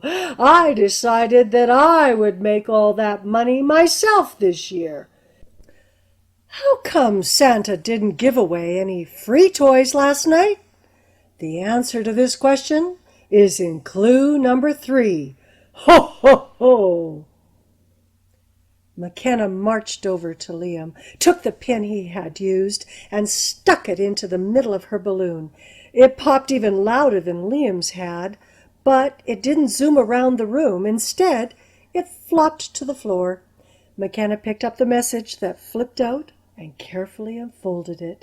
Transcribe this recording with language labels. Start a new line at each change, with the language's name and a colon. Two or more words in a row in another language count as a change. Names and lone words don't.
English: I decided that I would make all that money myself this year." How come Santa didn't give away any free toys last night? The answer to this question is in clue number 3. Ho, ho, ho! Makenna marched over to Liam, took the pin he had used, and stuck it into the middle of her balloon. It popped even louder than Liam's had, but it didn't zoom around the room. Instead, it flopped to the floor. Makenna picked up the message that flipped out and carefully unfolded it.